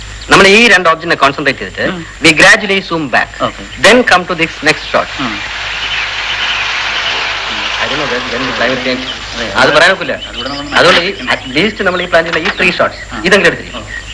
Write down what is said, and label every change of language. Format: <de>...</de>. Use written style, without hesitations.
<ml>നമ്മൾ ഈ രണ്ട് ഓബ്ജക്റ്റിനെ കോൺസെൻട്രേറ്റ് ചെയ്തിട്ട്</ml> <en>we gradually zoom back. Then come to this next shot. I don't know when the climate change.</en> <ml>അത് പറയാനൊക്കില്ല. അതുകൊണ്ട് അറ്റ്ലീസ്റ്റ് നമ്മൾ ഈ പ്ലാൻ ചെയ്യുന്ന ഈ 3 ഷോട്ട്സ് ഇതെങ്കിലും എടുത്തിരിക്കും.</ml>